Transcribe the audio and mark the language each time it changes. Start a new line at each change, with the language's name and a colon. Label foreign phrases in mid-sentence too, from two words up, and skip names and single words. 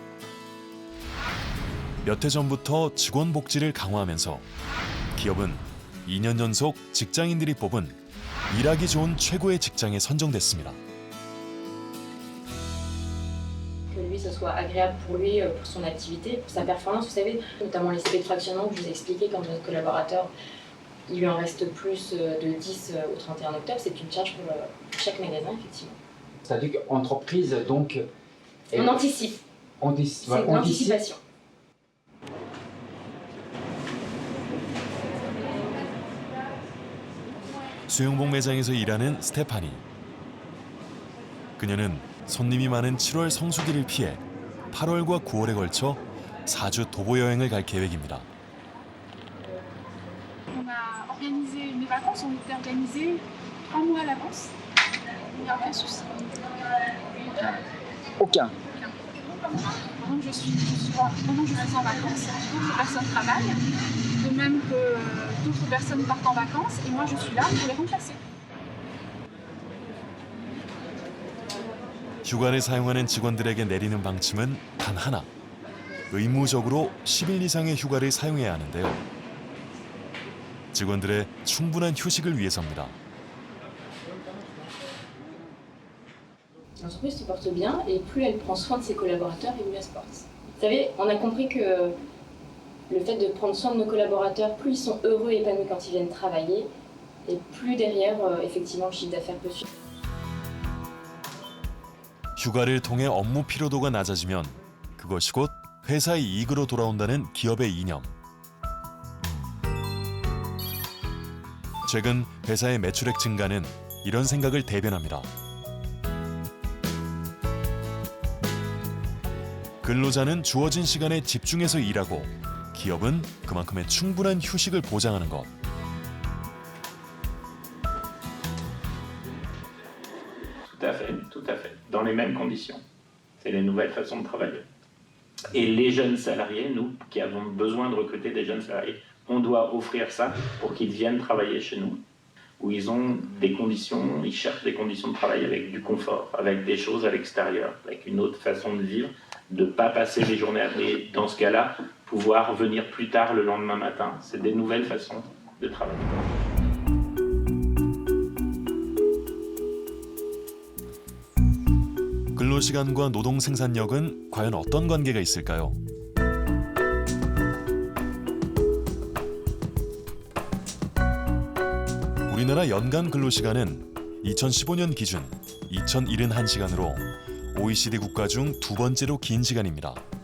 Korean: 몇 해 전부터 직원 복지를 강화하면서 기업은 2년 연속 직장인들이 뽑은 일하기 좋은 최고의 직장에 선정됐습니다.
French: Que lui, ce soit agréable pour lui, pour son activité, pour sa performance. Vous savez, notamment les CP de fractionnement que je vous ai expliqué quand notre collaborateur, il lui en reste plus de 10 au 31 octobre, c'est une charge pour chaque magasin, effectivement. C'est-à-dire qu'entreprise, donc... On anticipe. C'est de l'anticipation.
Korean: 수영복 매장에서 일하는 스테파니. 그녀는 손님이 많은 7월 성수기를 피해 8월과 9월에 걸쳐 4주 도보 여행을 갈 계획입니다.
French: On a organisé mes vacances, ont été organisées 3 mois à l'avance. Il n'y a aucun souci. Aucun. Pendant que je suis en vacances, d'autres personnes travaillent, de même que d'autres personnes partent en vacances, et moi je suis là pour les remplacer.
Korean: 휴가를 사용하는 직원들에게 내리는 방침은 단 하나. 의무적으로 10일 이상의 휴가를 사용해야 하는데요. 직원들의 충분한 휴식을 위해서입니다.
French: L'entreprise se porte bien et plus elle prend soin de ses collaborateurs et mieux elle se porte. Vous savez, on a compris que le fait de prendre soin de nos collaborateurs, plus ils sont heureux et épanouis quand ils viennent travailler, et plus derrière, effectivement, le chiffre d'affaires peut suivre.
Korean: 휴가를 통해 업무 피로도가 낮아지면 그것이 곧 회사의 이익으로 돌아온다는 기업의 이념. 최근 회사의 매출액 증가는 이런 생각을 대변합니다. 근로자는 주어진 시간에 집중해서 일하고 기업은 그만큼의 충분한 휴식을 보장하는 것.
French: Tout à fait, dans les mêmes conditions. C'est les nouvelles façons de travailler. Et les jeunes salariés, nous qui avons besoin de recruter des jeunes salariés, on doit offrir ça pour qu'ils viennent travailler chez nous, où ils ont des conditions, ils cherchent des conditions de travail avec du confort, avec des choses à l'extérieur, avec une autre façon de vivre, de ne pas passer les journées à... Et dans ce cas-là, pouvoir venir plus tard le lendemain matin. C'est des nouvelles façons de travailler.
Korean: 근로시간과 노동 생산력은 과연 어떤 관계가 있을까요? 우리나라 연간 근로시간은 2015년 기준 2071시간으로 OECD 국가 중 두 번째로 긴 시간입니다.